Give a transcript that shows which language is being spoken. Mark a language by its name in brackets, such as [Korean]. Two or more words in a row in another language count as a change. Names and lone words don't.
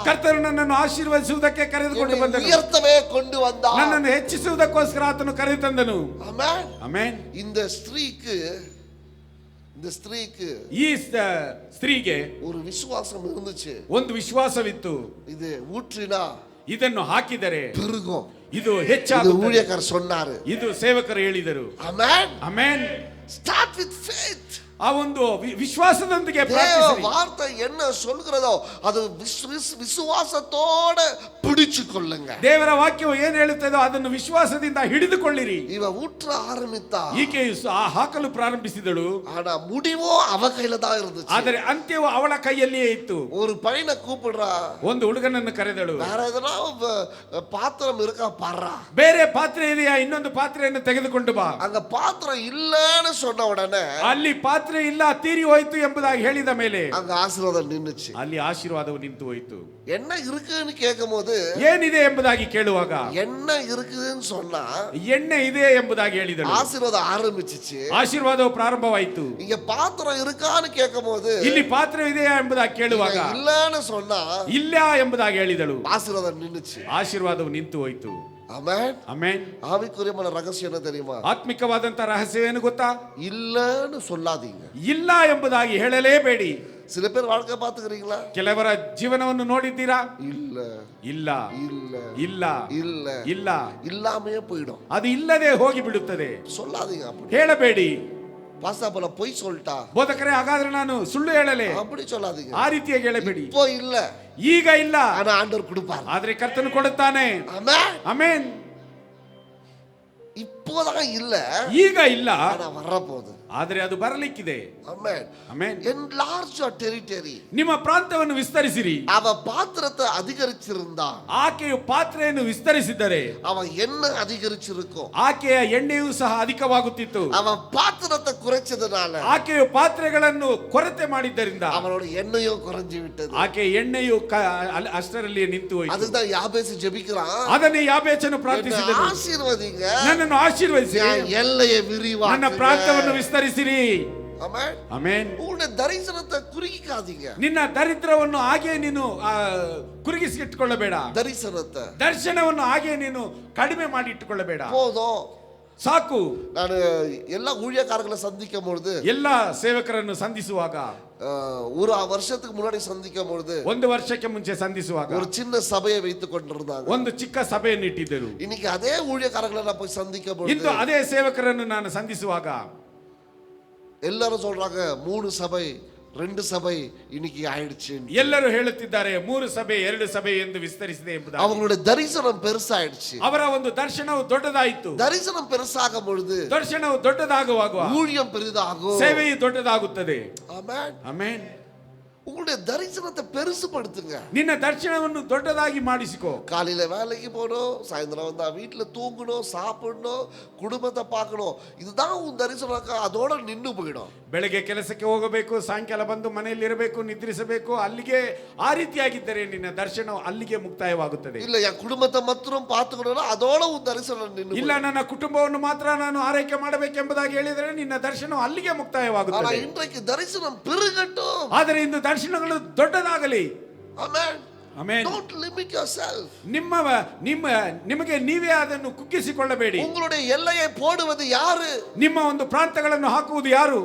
[Kannada] ಕರ್ತನು ನನ್ನನ್ನು ಆಶೀರ್ವದಿಸುವುದಕ್ಕೆ ಕರೆದುಕೊಂಡು [Tamil] என்னை [Kannada] ಬಂದನು. [Tamil] உயர்த்தவே கொண்டு வந்தார். [Kannada] ನನ್ನನ್ನು ಹೆಚ್ಚಿಸುವುದಕ್ಕೋಸ್ಕರ ಆತನು ಕರೆತಂದನು. [Tamil] ஆமென். [Kannada] ಆಮೆನ್. [Tamil] இந்த ஸ்திரீக்கு [Kannada] ಈ ಸ್ತ್ರೀಗೆ [Tamil] ஒரு விசுவாசம் இருந்துச்சு. [Kannada] ಒಂದು ವಿಶ್ವಾಸವಿತ್ತು. [Tamil] இது ஊற்றினா [Kannada] ಇದನ್ನು ಹಾಕಿದರೆ [Tamil] பெருகும். [Kannada] ಇದು [Tamil] இது [Kannada] ಹೆಚ್ಚಾಗುತ್ತದೆ. [Tamil] ஊழியக்காரர் சொன்னாரு. [Kannada] ಇದು ಸೇವಕರು ಹೇಳಿದರು. [Tamil] ஆமென். [Kannada] ಆಮೆನ್. [English] Start with faith. [Kannada] ಆ ಒಂದು ವಿಶ್ವಾಸದೊಂದಿಗೆ [Tamil] தேவ [Kannada] ಪ್ರಾರ್ಥಿಸಿರಿ. [Tamil] வார்த்தை என்ன சொல்கிறதோ அது விசுவாசத்தோட பிடிச்சு கொள்ளுங்க. [Kannada] ದೇವರ ವಾಕ್ಯವು ಏನು ಹೇಳುತ್ತದೋ ಅದನ್ನು ವಿಶ್ವಾಸದಿಂದ ಹಿಡಿದುಕೊಳ್ಳಿರಿ. [Tamil] இவ ஊற்ற ஆரம்பித்தா, [Kannada] ಈಕೆಯು ಹಾಕಲು ಪ್ರಾರಂಭಿಸಿದಳು. [Tamil] ஆனா முடிவோ அவ கையில தான் இருந்துச்சு. [Kannada] ಆದರೆ ಅಂತ್ಯವು ಅವಳ ಕೈಯಲ್ಲಿಯೇ ಇತ್ತು. [Tamil] ஒரு பையனை கூப்பிடுறா, [Kannada] ಒಂದು ಹುಡುಗನನ್ನು ಕರೆದಳು. [Tamil] வேற எதனா பாத்திரம் இருக்கா பாடுறா, [Kannada] ಬೇರೆ ಪಾತ್ರೆ ಇದೆಯಾ, ಇನ್ನೊಂದು ಪಾತ್ರೆಯನ್ನು ತೆಗೆದುಕೊಂಡು ಬಾ. [Tamil] அங்க பாத்திரம் இல்லன்னு சொன்ன உடனே [Kannada] ಅಲ್ಲಿ ಪಾತ್ರೆ ಇಲ್ಲ, ತೀರಿ ಹೋಯ್ತು ಎಂಬುದಾಗಿ ಹೇಳಿದ ಮೇಲೆ [Tamil] அங்க ஆசீர்வாதம் நின்னுச்சு. [Kannada] ಅಲ್ಲಿ ಆಶೀರ್ವಾದವು ನಿಂತು ಹೋಯಿತು. [Tamil] என்ன இருக்குன்னு கேட்கும்போது, [Kannada] ಏನಿದೆ ಎಂಬುದಾಗಿ ಕೇಳುವಾಗ [Tamil] என்ன இருக்குதுன்னு சொன்னா [Kannada] ಎಣ್ಣೆ ಇದೆ ಎಂಬುದಾಗಿ ಹೇಳಿದಳು. [Tamil] ஆசீர்வாதம் ஆரம்பிச்சிச்சு. [Kannada] ಆಶೀರ್ವಾದವು ಪ್ರಾರಂಭವಾಯಿತು. [Tamil] இங்க பாத்திரம் இருக்கான்னு கேட்கும்போது, [Kannada] ಇಲ್ಲಿ ಪಾತ್ರೆ ಇದೆಯಾ ಎಂಬುದಾಗಿ ಕೇಳುವಾಗ [Tamil] இல்லன்னு சொன்னா [Kannada] ಇಲ್ಲ ಎಂಬುದಾಗಿ ಹೇಳಿದಳು. [Tamil] ஆசீர்வாதம் நின்னுச்சு. [Kannada] ಆಶೀರ್ವಾದವು ನಿಂತು ಹೋಯಿತು. [Tamil] ஆமென். [Kannada] ಆಮೆನ್. [Tamil] ஆவிக்குரியமான ரகசியம் என்ன தெரியுமா? [Kannada] ಆತ್ಮಿಕವಾದಂತ ರಹಸ್ಯವೇನು ಗೊತ್ತಾ? [Tamil] இல்லன்னு சொல்லாதீங்க. [Kannada] ಇಲ್ಲ ಎಂಬುದಾಗಿ ಹೇಳಲೇಬೇಡಿ. [Tamil] சில பேர் வாழ்க்கை பாத்துக்கிறீங்களா? [Kannada] ಕೆಲವರ ಜೀವನವನ್ನು ನೋಡಿದ್ದೀರಾ? [Tamil] இல்ல [Kannada] ಇಲ್ಲ [Tamil] இல்ல [Kannada] ಇಲ್ಲ [Tamil] இல்ல [Kannada] ಇಲ್ಲ [Tamil] இல்லாமையே போயிடும். [Kannada] ಅದು ಇಲ್ಲದೆ ಹೋಗಿ ಬಿಡುತ್ತದೆ. [Tamil] சொல்லாதீங்க. அப்படி [Kannada] ಹೇಳಬೇಡಿ. [Tamil] பாஸ்தா போல பொய் சொல்லிட்டா, [Kannada] ಬೋಧಕರೇ, ಹಾಗಾದ್ರೆ ನಾನು ಸುಳ್ಳು ಹೇಳಲೆ? [Tamil] அப்படி சொல்லாதீங்க. [Kannada] ಆ ರೀತಿಯಾಗಿ ಹೇಳಬೇಡಿ. [Tamil] இப்போ இல்ல, [Kannada] ಈಗ ಇಲ್ಲ, [Tamil] ஆனா ஆண்டவர் கொடுப்பார். [Kannada] ಆದ್ರೆ ಕರ್ತನು ಕೊಡುತ್ತಾನೆ. [Tamil] ஆமென். [Kannada] ಆಮೆನ್. [Tamil] இப்போதான் இல்ல, [Kannada] ಈಗ ಇಲ್ಲ, [Tamil] ஆனா வரப்போகுது. [Kannada] ಆದ್ರೆ ಅದು ಬರಲಿಕ್ಕಿದೆ. [Tamil] ஆமென். [Kannada] ಆಮೆನ್. [English] enlarge your territory. [Kannada] ನಿಮ್ಮ ಪ್ರಾಂತವನ್ನು ವಿಸ್ತರಿಸಿರಿ. [Tamil] அவ பாத்திரத்தை அதிகரிச்சிருந்தா, [Kannada] ಆಕೆಯು ಪಾತ್ರೆಯನ್ನು ವಿಸ್ತರಿಸಿದ್ದರೆ [Tamil] அவன் எண்ணெய் அதிகரிச்சிருக்கும். [Kannada] ಆಕೆಯ ಎಣ್ಣೆಯೂ ಸಹ ಅಧಿಕವಾಗುತ್ತಿತ್ತು. [Tamil] அவன் பாத்திரத்தை குறைச்சதுனால [Kannada] ಆಕೆಯು ಪಾತ್ರೆಗಳನ್ನು ಕೊರತೆ ಮಾಡಿದ್ದರಿಂದ [Tamil] அவனோட எண்ணெயும் குறைஞ்சு விட்டது. [Kannada] ಆಕೆ ಎಣ್ಣೆಯು ಅಷ್ಟರಲ್ಲಿಯೇ ನಿಂತು ಹೋಯಿತು. [Tamil] அதுதான் யாபேசு ஜெபிக்கிறான், [Kannada] ಅದನ್ನೇ ಯಾಬೇಚನು [Tamil] என்னை [Kannada] ಪ್ರಾರ್ಥಿಸಿದನು, [Tamil] ஆசீர்வதிங்க, [Kannada] ನನ್ನನ್ನು ಆಶೀರ್ವದಿಸಿ, [Tamil] என் எல்லையை [Kannada] ನನ್ನ [Tamil] விரிவாக்குங்க. [Kannada] ಪ್ರಾಂತವನ್ನು ವಿಸ್ತರಿಸಿರಿ. [Tamil] ஆமென். [Kannada] ಆಮೆನ್. [Tamil] உங்களுடைய தரிசனத்தை குறுகிக்காதீங்க. [Kannada] ನಿನ್ನ ದರಿದ್ರವನ್ನು ಹಾಗೆ ನೀನು ಕುರುಗಿಸಿಟ್ಟುಕೊಳ್ಳಬೇಡ. [Tamil] தரிசனத்தை [Kannada] ದರ್ಶನವನ್ನು ಹಾಗೆ ನೀನು ಕಡಿಮೆ ಮಾಡಿ ಇಟ್ಟುಕೊಳ್ಳಬೇಡ. [Tamil] போதும். [Kannada] ಸಾಕು. [Tamil] நான் எல்லா ஊழியக்காரர்களை சந்திக்கும் பொழுது, [Kannada] ಎಲ್ಲ ಸೇವಕರನ್ನು ಸಂಧಿಸುವಾಗ, [Tamil] ஒரு வருஷத்துக்கு முன்னாடி சந்திக்கும் பொழுது [Kannada] ಒಂದು ವರ್ಷಕ್ಕೆ ಮುಂಚೆ ಸಂಧಿಸುವಾಗ [Tamil] ஒரு சின்ன சபையை வைத்துக் கொண்டிருந்தாங்க. [Kannada] ಒಂದು ಚಿಕ್ಕ ಸಭೆಯನ್ನು ಇಟ್ಟಿದ್ದರು. [Tamil] இன்னைக்கு அதே ஊழியக்காரர்களை நான் போய் சந்திக்கும் பொழுது [Kannada] ಇಂದು ಅದೇ ಸೇವಕರನ್ನು ನಾನು ಸಂಧಿಸುವಾಗ [Tamil] எல்லாரும் சொல்றாங்க 3 சபை 2 சபை இன்னைக்கு ஆயிடுச்சு. [Kannada] ಎಲ್ಲರೂ ಹೇಳುತ್ತಿದ್ದಾರೆ 3 ಸಭೆ 2 ಸಭೆ ಎಂದು ವಿಸ್ತರಿಸಿದೆ ಎಂಬುದಾಗಿ. [Tamil] அவங்களுடைய தரிசனம் பெருசாயிடுச்சு. [Kannada] ಅವರ ಒಂದು ದರ್ಶನವು ದೊಡ್ಡದಾಯಿತು. [Tamil] தரிசனம் பெருசாகும் பொழுது [Kannada] ದರ್ಶನವು ದೊಡ್ಡದಾಗುವಾಗ [Tamil] ஊழியம் பெரிதாகும். [Kannada] ಸೇವೆಯು ದೊಡ್ಡದಾಗುತ್ತದೆ. [Tamil] ஆமென். [Kannada] ಆಮೆನ್. [Tamil] உங்களுடைய தரிசனத்தை பெருசுபடுத்துங்க. [Kannada] ನಿನ್ನ ದರ್ಶನವನ್ನು ದೊಡ್ಡದಾಗಿ ಮಾಡಿಸಿಕೋ. [Tamil] காலையில வேலைக்கு போகணும், சாயந்தரம் வந்தா வீட்டுல தூங்கணும், சாப்பிடணும், குடும்பத்தை பார்க்கணும். இதுதான் உன் தரிசனம். அதோட நின்னு போயிடும். [Kannada] ಬೆಳಗ್ಗೆ ಕೆಲಸಕ್ಕೆ ಹೋಗಬೇಕು, ಸಾಯಂಕಾಲ ಬಂದು ಮನೆಯಲ್ಲಿ ಇರಬೇಕು, ನಿದ್ರಿಸಬೇಕು. ಅಲ್ಲಿಗೆ ಆ ರೀತಿಯಾಗಿದ್ದರೆ ನಿನ್ನ ದರ್ಶನ ಅಲ್ಲಿಗೆ ಮುಕ್ತಾಯವಾಗುತ್ತದೆ. [Tamil] இல்ல என் குடும்பத்தை மாத்திரம் பார்த்துக்கணும்னா அதோட உன் தரிசனம் நின்னு [Kannada] ಇಲ್ಲ ನನ್ನ ಕುಟುಂಬವನ್ನು ಮಾತ್ರ ನಾನು ಆರೈಕೆ ಮಾಡಬೇಕೆಂಬುದಾಗಿ ಹೇಳಿದರೆ ನಿನ್ನ ದರ್ಶನ ಅಲ್ಲಿಗೆ [Tamil] ஆனா [Kannada] ಮುಕ್ತಾಯವಾಗುತ್ತದೆ. [Tamil] இன்றைக்கு தரிசனம் பெருகட்டும். [Kannada] ಆದರೆ ಇಂದು ದರ್ಶನಗಳು ದೊಡ್ಡದಾಗಲಿ. [English] Amen. [Kannada] ಆಮೆನ್. [English] Don't limit yourself. [Kannada] ನಿಮಗೆ ನೀವೇ ಅದನ್ನು ಕುಗ್ಗಿಸಿಕೊಳ್ಳಬೇಡಿ. [Tamil] உங்களுடைய எல்லையை போடுவது யாரு? [Kannada] ನಿಮ್ಮ ಒಂದು ಪ್ರಾಂತಗಳನ್ನು ಹಾಕುವುದು ಯಾರು?